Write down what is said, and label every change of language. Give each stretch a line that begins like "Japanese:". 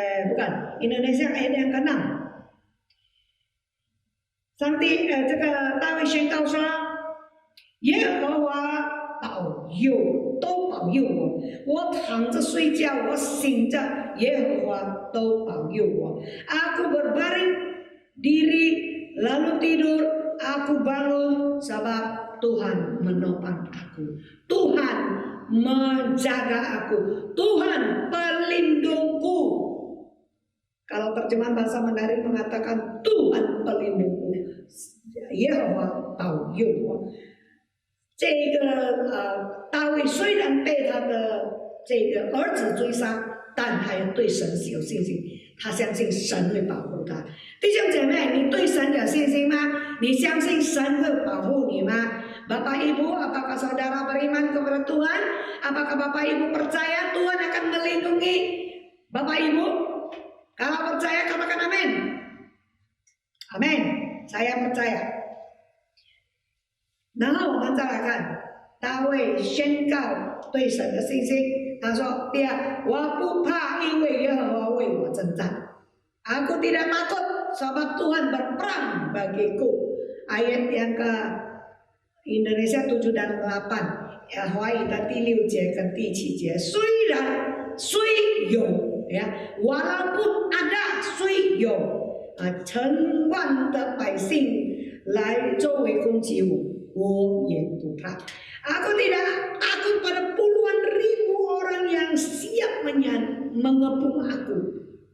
Indonesian: Bukan, Indonesia ayat yang ke-6.
Chinese: 这个大卫宣告说，耶和华都保佑我，我躺着睡觉，我醒着，耶和华都保佑我。
Indonesian: Aku berbaring diri lalu tidur, aku bangun sebab Tuhan menopang aku. Tuhan menjaga aku. Tuhan pelindungku. Kalau terjemahan bahasa Mandarin mengatakan Tuhan pelindungku.
Chinese: 耶和华保佑我。这个大卫虽然被他的这个儿子追杀，但他对神是有信心，他相信神会保护他。弟兄姐妹，你对神有信心吗？你相信神会保护你吗？
Indonesian: Bapak Ibu, apakah saudara beriman kepada Tuhan? Apakah Bapak Ibu percaya Tuhan akan melindungi Bapak Ibu? Kalau percaya katakan amin. Amin. Saya percaya.
Chinese: 然后我们再来看大卫宣告对神的信心。他说：“第二，我不怕，因为耶和华为我征战。
Indonesian: Aku tidak takut, sebab Tuhan berperang bagiku." Ayat yang ke Indonesia 7 dan 8,
Chinese: 华语的第6节跟第7节。虽有呀，
Indonesian: walaupun ada
Chinese: 虽有成万的百姓来周围攻击我。我也不怕.
Indonesian: Aku tidak takut pada puluhan ribu orang yang siap mengepung aku.